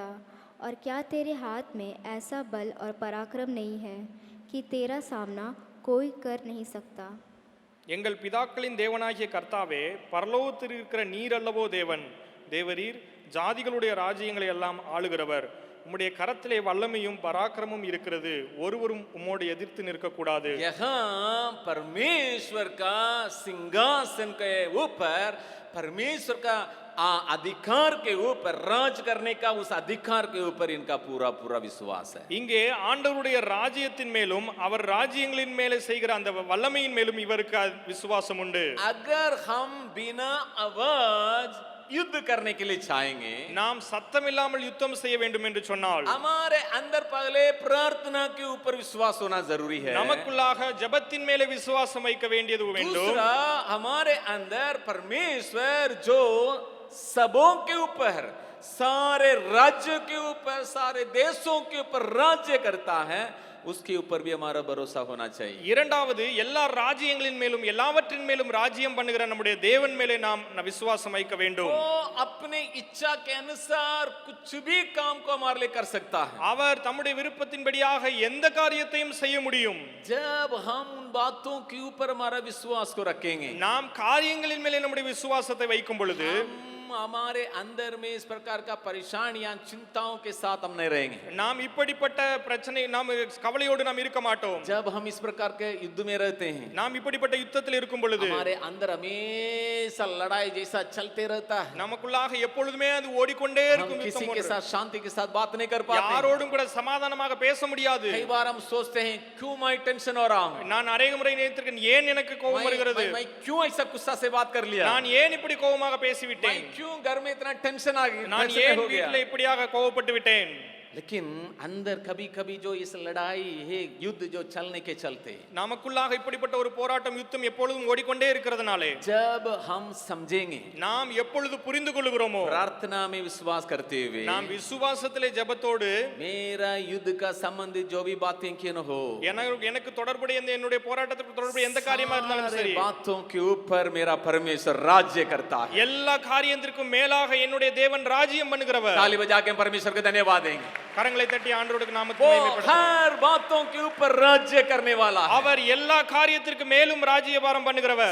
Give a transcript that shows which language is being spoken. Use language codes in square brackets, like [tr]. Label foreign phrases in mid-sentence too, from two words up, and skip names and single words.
[hi] और क्या तेरे हाथ में ऐसा बल और पराक्रम नहीं है कि तेरा सामना कोई कर नहीं सकता? [ta] எங்கள் பிதாக்களின் தேவனாகிய கர்த்தாவே, பரலோகத்தில் இருக்கிற நீர் அல்லவோ தேவன், தேவரீர் ஜாதிகளுடைய ராஜ்யங்களை எல்லாம் ஆளுகிறவர், உம்முடைய கரத்திலே வல்லமையும் பராக்கிரமும் இருக்கிறது, ஒருவரும் உம்மோடு எதிர்த்து நிற்கக்கூடாது। [hi] यहाँ परमेश्वर का सिंहासन के ऊपर, परमेश्वर का अधिकार के ऊपर, राज करने का उस अधिकार के ऊपर इनका पूरा पूरा विश्वास है। [ta] இங்கே ஆண்டவருடைய ராஜ்யத்தின் மேலும் அவர் ராஜ்யங்களின் மேலே செய்கிற அந்த வல்லமையின் மேலும் இவருக்கு விசுவாசம் உண்டு। [hi] अगर हम बिना आवाज युद्ध करने के लिए चाहेंगे, [ta] நாம் சத்தம் இல்லாமல் யுத்தம் செய்ய வேண்டும் என்று சொன்னால் [hi] हमारे अंदर पहले प्रार्थना के ऊपर विश्वास होना जरूरी है। [ta] நமக்குள்ளாக ஜெபத்தின் மேலே விசுவாசம் வைக்க வேண்டியது வேண்டும்। [hi] दूसरा, हमारे अंदर परमेश्वर जो सबों के ऊपर, सारे राज्यों के ऊपर, सारे देशों के ऊपर राज्य करता है, उसके ऊपर भी हमारा भरोसा होना चाहिए। [ta] இரண்டாவது, எல்லா ராஜ்யங்களின் மேலும் எல்லாவற்றின் மேலும் ராஜ்யம் பண்ணுகிற நம்முடைய தேவன் மேலே நாம் விசுவாசம் வைக்க வேண்டும்। [hi] वो अपने इच्छा के अनुसार कुछ भी काम को हमारे लिए कर सकता है। [ta] அவர் தம்முடைய விருப்பத்தின்படியாக எந்த காரியத்தையும் செய்ய முடியும்। [hi] जब हम उन बातों के ऊपर हमारा विश्वास को रखेंगे, [ta] நாம் காரியங்களின் மேலே நம்முடைய விசுவாசத்தை வைக்கும் பொழுது [hi] हमारे अंदर में इस प्रकार का परेशानियां, चिंताओं के साथ हम नहीं रहेंगे। [ta] நாம் இப்படிப்பட்ட பிரச்சனை நாம் கவலையோடு நாம் இருக்க மாட்டோம்। [hi] जब हम इस प्रकार के युद्ध में रहते हैं, [ta] நாம் இப்படிப்பட்ட யுத்தத்தில் இருக்கும் பொழுது [hi] हमारे अंदर हमेशा लड़ाई जैसा चलते रहता है। [ta] நமக்குள்ளாக எப்பொழுதுமே அது ஓடிக்கொண்டே [hi] हम [ta] இருக்கும் [hi] किसी [ta] யுத்தம் [hi] के [ta] போன்று। [hi] साथ शांति के साथ बात नहीं कर पाते। [ta] யாரோடும் கூட சமாதானமாக பேச முடியாது। [hi] कई बार हम सोचते हैं क्यों मैं टेंशन हो रहा हूँ, [ta] நான் அநேக முறை நினைத்திருக்கேன், ஏன் எனக்கு கோபம் வருகிறது, [hi] मैं क्यों ऐसा गुस्सा से बात कर लिया, [ta] நான் ஏன் இப்படி கோபமாக பேசிவிட்டேன், [hi] मैं क्यों घर में इतना टेंशन आ गया, [ta] நான் [hi] टेंशन [ta] ஏன் [hi] हो गया। [ta] வீட்டில் இப்படியாக கோபப்பட்டு விட்டேன்। [hi] लेकिन अंदर कभी कभी जो इस लड़ाई है, युद्ध जो चलने के चलते, [ta] நமக்குள்ளாக இப்படிப்பட்ட ஒரு போராட்டம் யுத்தம் எப்பொழுதும் ஓடிக்கொண்டே இருக்கிறதுனாலே [hi] जब हम समझेंगे, [ta] நாம் எப்பொழுது புரிந்து கொள்கிறோமோ, [hi] प्रार्थना में विश्वास करते हुए, [ta] நாம் விசுவாசத்திலே ஜெபத்தோடு [hi] मेरा युद्ध का संबंधित जो भी बातें क्यों न हो, [ta] எனக்கு தொடர்புடைய என்னுடைய போராட்டத்துக்கு தொடர்புடைய எந்த காரியமா இருந்தாலும் [hi] सारे [ta] சரி, [hi] बातों के ऊपर मेरा परमेश्वर राज्य करता है। [ta] எல்லா காரியத்திற்கும் மேலாக என்னுடைய தேவன் ராஜ்யம் பண்ணுகிறவர்। [hi] ताली बजा के परमेश्वर को धन्यवाद देंगे। [ta] கரங்களை தட்டி ஆண்டவருக்கு நாமத்தை [hi] वो [ta] மகிமைப்படுத்துவோம்। [hi] हर बातों के ऊपर राज्य करने वाला है। [ta] அவர் எல்லா காரியத்திற்கு மேலும் ராஜ்யபாரம் பண்ணுகிறவர்।